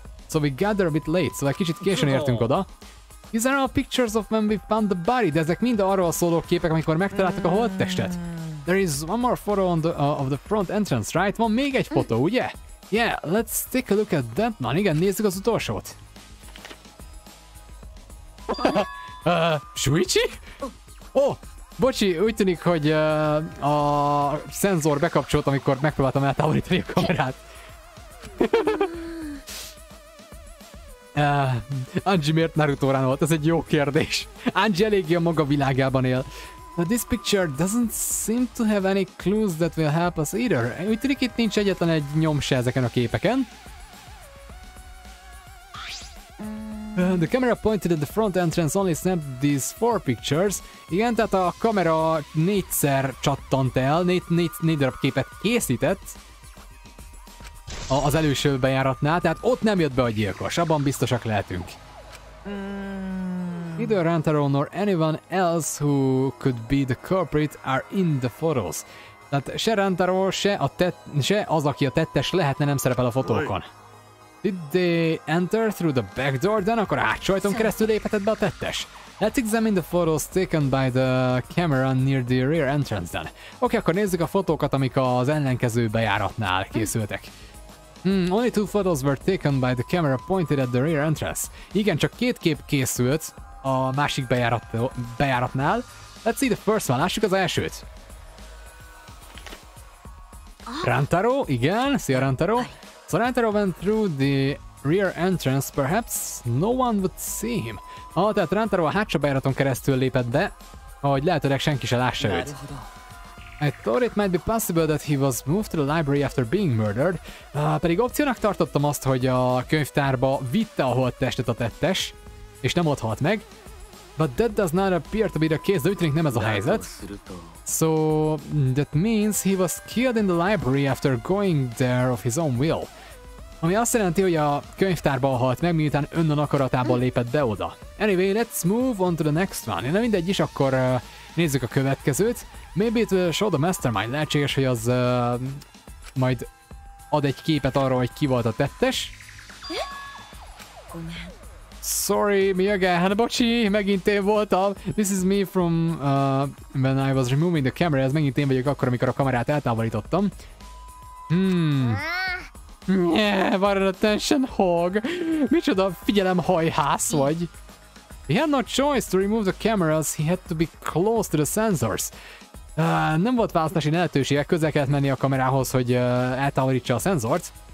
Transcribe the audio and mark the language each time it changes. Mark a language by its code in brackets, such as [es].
[en] So we got there a bit late, [hu] szóval kicsit későn értünk oda. [en] These are all pictures of when we found the body. [hu] De ezek mind arról szóló képek, amikor megtaláltak a holttestet. [en] There is one more photo on of the front entrance, right? [hu] Van még egy fotó, ugye? [en] Yeah, let's take a look at that one. [hu] Igen, nézzük az utolsót. [en] Shuichi? [hu] Oh, bocsi, úgy tűnik, hogy a szenzor bekapcsolt, amikor megpróbáltam eltávolítani a kamerát. Anji miért Naruto-rán volt? Ez egy jó kérdés. Anji eléggé a maga világában él. [en] But this picture doesn't seem to have any clues that will help us either. [hu] Úgy tűnik, itt nincs egyetlen egy nyom se ezeken a képeken. [en] The camera pointed at the front entrance only snapped these 4 pictures. [hu] Igen, tehát a kamera 4-szer csattant el, 4 darab képet készített az előső bejáratnál, tehát ott nem jött be a gyilkos, abban biztosak lehetünk. [en] Neither Rantaro nor anyone else who could be the culprit are in the photos. [hu] Tehát se Rantaro, se az, aki a tettes lehetne, nem szerepel a fotókon. [en] Did they enter through the back door? [hu] De akkor átsajton keresztül léphetett be a tettes. [en] Let's examine the photos taken by the camera near the rear entrance then. [hu] Oké, akkor nézzük a fotókat, amik az ellenkező bejáratnál készültek. [en] Only 2 photos were taken by the camera pointed at the rear entrance. [hu] Igen, csak 2 kép készült a másik bejáratnál. [en] Let's see the first one. [hu] Lássuk az elsőt. Rantaro, igen, szia Rantaro. [en] So Rantaro went through the rear entrance, perhaps no one would see him. [hu] Tehát Rantaro a hátsó bejáraton keresztül lépett be, ahogy lehetőleg senki se lássa őt. [en] I thought it might be possible that he was moved to the library after being murdered. [hu] Pedig opciónak tartottam azt, hogy a könyvtárba vitte a holttestet a tettes, és nem ott halt meg. [en] But that does not appear to be the case, [hu] de úgy tűnik nem ez a helyzet. [en] So that means he was killed in the library after going there of his own will. [hu] Ami azt jelenti, hogy a könyvtárban halt meg, miután önnan akaratából lépett be oda. [en] Anyway, let's move on to the next one. [hu] Na mindegy is, akkor nézzük a következőt. [en] Maybe it will show the mastermind. [hu] Lehetséges, hogy az majd ad egy képet arról, hogy ki volt a tettes. [en] Sorry, mi again? [hu] Bocsi, megint én voltam. [en] This is me from when I was removing the camera. [hu] Ez megint én vagyok akkor, amikor a kamerát eltávolítottam. [en] Yeah, what an attention hog. [hu] Micsoda figyelemhajhász vagy. [en] He had no choice to remove the cameras. He had to be close to the sensors. [hu] Nem volt választási lehetősége, közel kellett menni a kamerához, hogy eltávolítsa a szenzort.